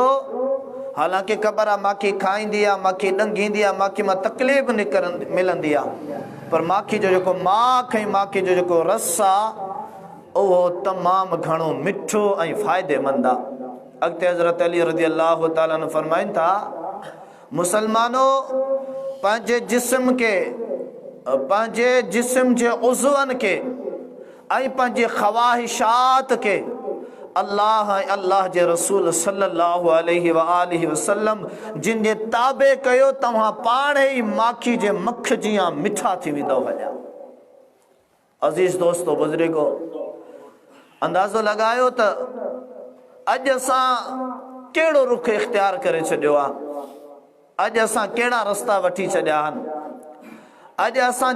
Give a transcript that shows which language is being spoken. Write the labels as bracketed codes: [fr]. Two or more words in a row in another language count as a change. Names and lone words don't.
[sd] हालांकि ख़बर आहे माखी खाईंदी आहे, माखी ॾंगींदी आहे, माखी मां तकलीफ़ मिलंदी आहे, पर माखी जो जेको माख ऐं माखी जो जेको रस आहे उहो तमामु घणो मिठो ऐं फ़ाइदेमंद आहे। अॻिते हज़रत अली [ar] رضي الله تعالى عنه [sd] फरमाइनि था मुसलमानो पंहिंजे जिस्म खे, पंहिंजे जिस्म जे उज़वनि खे ऐं पंहिंजे ख़वाहिशात खे अल्लाह ऐं अल्लाह जे रसूल [ar] صلى الله عليه و آله وسلم [sd] जिन जे ताबे कयो तव्हां पाण ई माखी जे मख जियां मिठा थी वेंदव हलिया। अज़ीज़ दोस्तो बुज़ुर्गो, अंदाज़ो लॻायो त अॼु असां कहिड़ो रुख इख़्तियार करे छॾियो आहे, अॼु असां कहिड़ा रस्ता वठी छॾिया आहिनि, अॼु असांजी